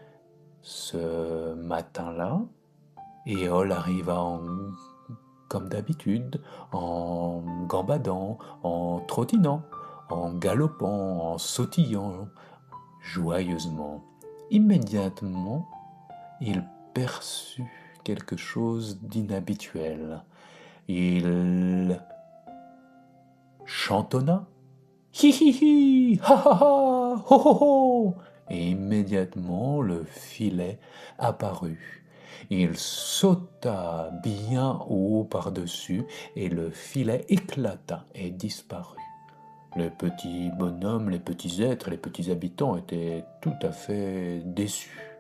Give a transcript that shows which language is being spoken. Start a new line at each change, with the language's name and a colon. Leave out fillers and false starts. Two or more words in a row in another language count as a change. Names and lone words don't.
French: Ce matin-là, Éole arriva comme d'habitude, en gambadant, en trottinant, en galopant, en sautillant joyeusement. Immédiatement, il perçut quelque chose d'inhabituel. Il chantonna hi hi hi, ha ha ha, ho ho ho, et immédiatement le filet apparut. Il sauta bien haut par-dessus et le filet éclata et disparut. Les petits bonhommes, les petits êtres, les petits habitants étaient tout à fait déçus.